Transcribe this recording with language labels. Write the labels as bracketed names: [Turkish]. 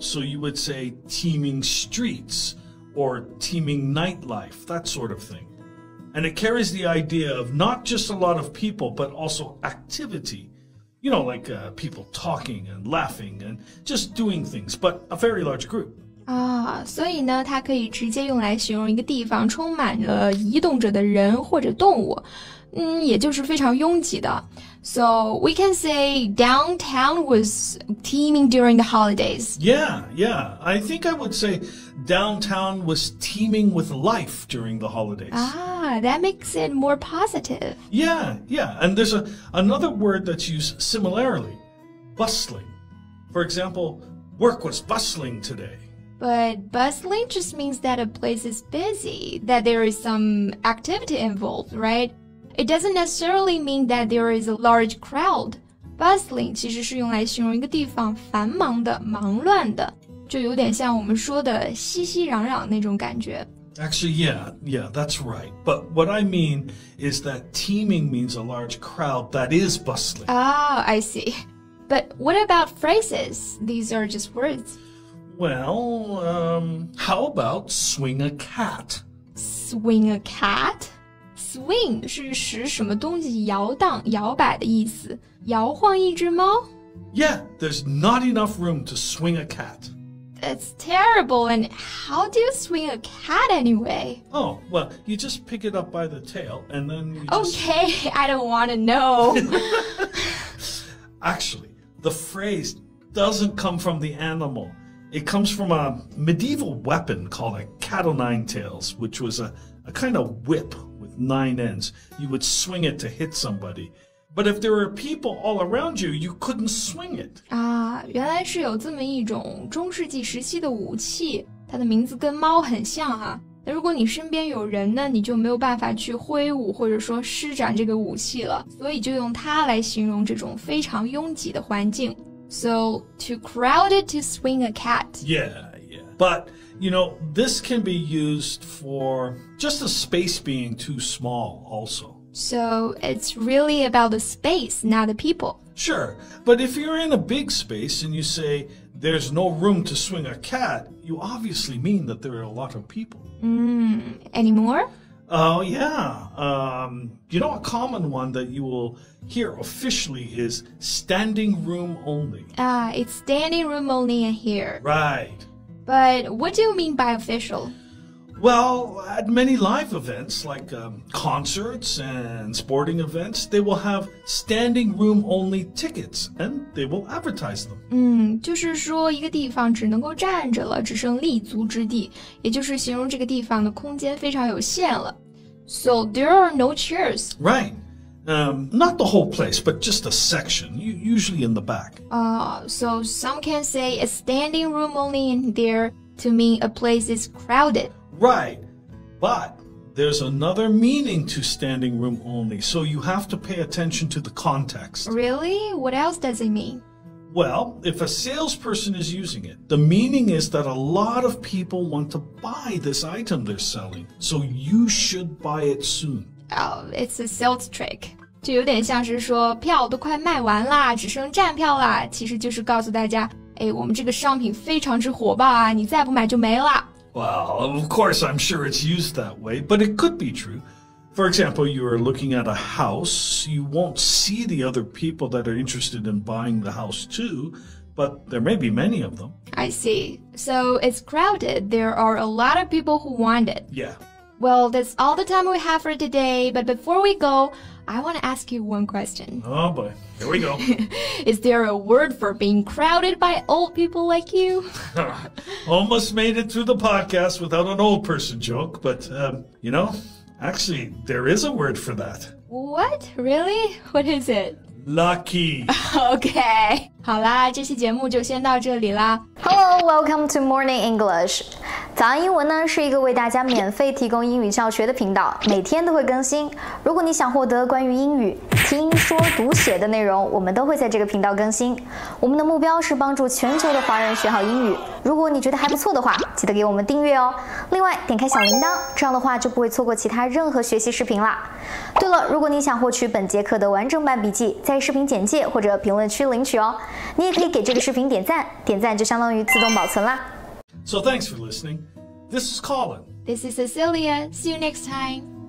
[English] So you would say teeming streets.Or teeming nightlife, that sort of thing. And it carries the idea of not just a lot of people, but also activity. You know, like people talking and laughing and just doing things, but a very large group. [Chinese] 所以呢，它可以直接用来形容一个地方充满了移动着的人或者动物。也就是非常拥挤的。 [English] So we can say downtown was teeming during the holidays. Yeah. I think I would say downtown was teeming with life during the holidays. That makes it more positive. Yeah. And there's another word that's used similarly, bustling. For example, work was bustling today. But bustling just means that a place is busy, that there is some activity involved, right? It doesn't necessarily mean that there is a large crowd. [Chinese] Bustling 其实是用来形容一个地方繁忙的、忙乱的，就有点像我们说的熙熙攘攘那种感觉。 [English] Actually, yeah, that's right. But what I mean is that teeming means a large crowd that is bustling. Ah, I see. But what about phrases? These are just words. Well, how about swing a cat? Swing a cat? [Chinese] Swing 是使什么东西摇荡、摇摆的意思。摇晃一只猫？ [English] Yeah, there's not enough room to swing a cat. That's terrible. And how do you swing a cat anyway? Oh, well, you just pick it up by the tail and then you just... Okay, I don't want to know. Actually, the phrase doesn't come from the animal. It comes from a medieval weapon called a cat o' nine tails, which was a kind of whip with 9 ends. You would swing it to hit somebody. But if there were people all around you, you couldn't swing it. [Chinese] 啊，原来是有这么一种中世纪时期的武器，它的名字跟猫很像啊。那如果你身边有人呢，你就没有办法去挥舞或者说施展这个武器了，所以就用它来形容这种非常拥挤的环境。 [English] So, too crowded to swing a cat. Yeah. But, this can be used for just a space being too small also. So, it's really about the space, not the people. Sure, but if you're in a big space and you say, there's no room to swing a cat, you obviously mean that there are a lot of people. Any more? Oh, yeah. A common one that you will hear officially is standing room only. It's standing room only in here. Right. But what do you mean by official? Well, at many live events like concerts and sporting events, they will have standing room only tickets and they will advertise them. [Chinese] 就是说一个地方只能够站着了，只剩立足之地，也就是形容这个地方的空间非常有限了。 [English] So there are no chairs. Right. Not the whole place, but just a section, usually in the back. So some can say a standing room only in there to mean a place is crowded. Right. But there's another meaning to standing room only, so you have to pay attention to the context. Really? What else does it mean? Well, if a salesperson is using it, the meaning is that a lot of people want to buy this item they're selling, so you should buy it soon. Oh, it's a sales trick. [Chinese] 就有点像是说票都快卖完啦，只剩站票啦，其实就是告诉大家，我们这个商品非常之火爆啊，你再不买就没了。 [English] Well, of course, I'm sure it's used that way, but it could be true. For example, you are looking at a house. You won't see the other people that are interested in buying the house too, but there may be many of them. I see. So it's crowded. There are a lot of people who want it. Yeah. Well, that's all the time we have for today. But before we go, I want to ask you one question. Oh boy, here we go. Is there a word for being crowded by old people like you? Almost made it through the podcast without an old person joke, but, actually, there is a word for that. What? Really? What is it? Lucky. Okay. [Chinese] 好啦，这期节目就先到这里啦。 [English] Hello, welcome to Morning English. [Chinese] 早安英文呢是一个为大家免费提供英语教学的频道，每天都会更新。如果你想获得关于英语听说读写的内容，我们都会在这个频道更新。我们的目标是帮助全球的华人学好英语。如果你觉得还不错的话，记得给我们订阅哦。另外，点开小铃铛，这样的话就不会错过其他任何学习视频啦。对了，如果你想获取本节课的完整版笔记，在视频简介或者评论区领取哦。你也可以给这个视频点赞，点赞就相当于自动保存啦。 [English] So thanks for listening. This is Colin. This is Cecilia. See you next time.